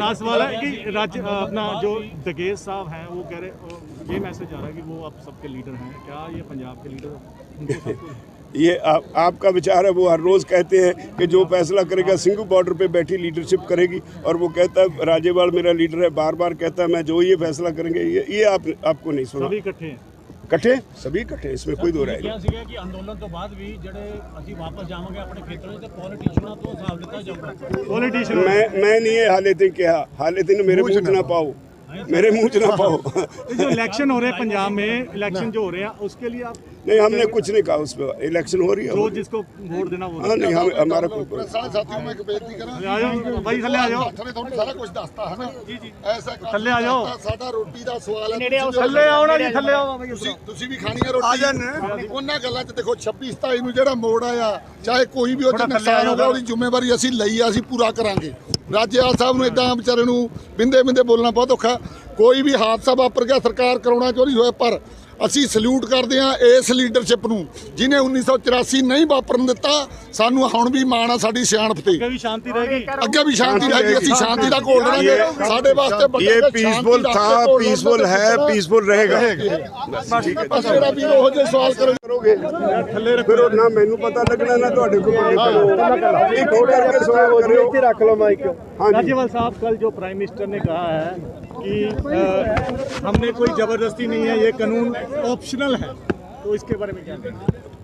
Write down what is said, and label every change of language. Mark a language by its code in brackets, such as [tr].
[hi] Last वाला है कि अपना जो दगेश साहब हैं वो कह रहे, ये मैसेज आ रहा है कि वो आप सबके लीडर हैं, क्या ये पंजाब के लीडर? ये आपका विचार है। वो हर रोज़ कहते हैं कि जो फैसला करेगा सिंघू बॉर्डर पे बैठी लीडरशिप करेगी, और वो कहता है राजेवाल मेरा लीडर है, बार बार कहता है मैं जो ये फैसला करेंगे, ये आपको नहीं सुना। सभी इकट्ठे हैं, [pa] ਇਕੱਠੇ ਸभी ਇਕੱਠੇ, [hi] इसमें कोई दो राय नहीं। [pa] ਸੀਗਾ ਕਿ ਅੰਦੋਲਨ ਤੋਂ ਬਾਅਦ ਵੀ ਜਿਹੜੇ ਅਸੀਂ ਵਾਪਸ ਜਾਵਾਂਗੇ ਆਪਣੇ ਖੇਤਰਾਂ 'ਚ ਤੇ ਪੋਲੀਟੀਸ਼ੀਅਨਾਂ ਤੋਂ ਹਿਸਾਬ ਲਿੱਤਾ ਜਾਊਗਾ। ਪੋਲੀਟੀਸ਼ੀਅਨ [hi] मैं नहीं ये हाले दिन कहा, हाले दिन मेरे मुंह च ना पाओ, मेरे मुंह च ना पाओ। जो इलेक्शन हो रहे हैं पंजाब में, इलेक्शन जो हो रहे हैं उसके लिए आप नहीं, हमने कुछ नहीं कहा, उस पर इलेक्शन हो रही है। जो जिसको वोट देना वो हाँ नहीं, हमारा कोई [pa] ਸਾਰੇ ਸਾਥੀਓ ਮੈਂ ਇੱਕ ਬੇਨਤੀ ਕਰਾਂ [hi] आ जाओ भाई, थल्ले आ जाओ, [pa] ਥੱਲੇ ਤੁਹਾਨੂੰ ਸਾਰਾ ਕੁਝ ਦੱਸਤਾ ਹੈ ਨਾ ਜੀ ਜੀ ਐਸਾ ਕੰਮ ਥੱਲੇ ਆ ਜਾਓ। ਸਾਡਾ ਰੋਟੀ ਦਾ ਸਵਾਲ ਹੈ ਥੱਲੇ ਆਓ ਨਾ ਜੀ, ਥੱਲੇ ਆਓ ਬਾਬਾ ਜੀ। ਤੁਸੀਂ ਵੀ ਖਾਣੀ ਹੈ ਰੋਟੀ ਉਹਨਾਂ ਗੱਲਾਂ 'ਚ ਦੇਖੋ 26 27 ਨੂੰ ਜਿਹੜਾ ਮੋੜ ਆਇਆ ਚਾਹੇ ਕੋਈ ਵੀ ਉਹ 'ਚ ਨੁਕਸਾਨ ਹੋ ਗਿਆ ਉਹਦੀ ਜ਼ਿੰਮੇਵਾਰੀ ਅਸੀਂ ਲਈ ਆ, ਅਸੀਂ ਪੂਰਾ ਕਰਾਂਗੇ। ਰਾਜੇਵਾਲ ਸਾਹਿਬ ਨੂੰ ਇਦਾਂ ਵਿਚਾਰੇ ਨੂੰ ਬਿੰਦੇ ਬਿੰਦੇ ਬੋਲਣਾ ਬਹੁਤ ਔਖਾ। ਕੋਈ ਵੀ ਹਾਦਸਾ ਵਾਪਰ ਗਿਆ ਸਰਕਾਰ ਕਰਾਉਣਾ ਚਾਹੁੰਦੀ ਹੋਏ, ਪਰ ਅਸੀਂ ਸਲੂਟ ਕਰਦੇ ਹਾਂ ਇਸ ਲੀਡਰਸ਼ਿਪ ਨੂੰ ਜਿਹਨੇ 1984 ਨਹੀਂ ਵਾਪਰਨ ਦਿੱਤਾ। ਸਾਨੂੰ ਹੁਣ ਵੀ ਮਾਣ ਆ ਸਾਡੀ ਸਿਆਣਪ ਤੇ, ਅੱਗੇ ਵੀ ਸ਼ਾਂਤੀ रहेगी, ਅੱਗੇ ਵੀ ਸ਼ਾਂਤੀ ਰਹੇਗੀ। ਅਸੀਂ ਸ਼ਾਂਤੀ ਦਾ ਘੋਲ ਰਹਾਂਗੇ। ਸਾਡੇ ਵਾਸਤੇ [hi] ये पीसफुल था, पीसफुल है, पीसफुल रहेगा। [pa] ਬਸ ਮੇਰਾ ਵੀ ਉਹ ਜਿਹੇ ਸਵਾਲ [hi] करोगे फिर ना मैनू पता लगना ना [pa] ਤੁਹਾਡੇ ਕੋਲ [hi] एक और करके सवाल करो, रख लो माइक। हाँ जी राज्यपाल साहब, कल जो प्राइम मिनिस्टर ने कहा है कि हमने कोई जबरदस्ती नहीं है, ये कानून ऑप्शनल है, तो इसके बारे में क्या कहेंगे?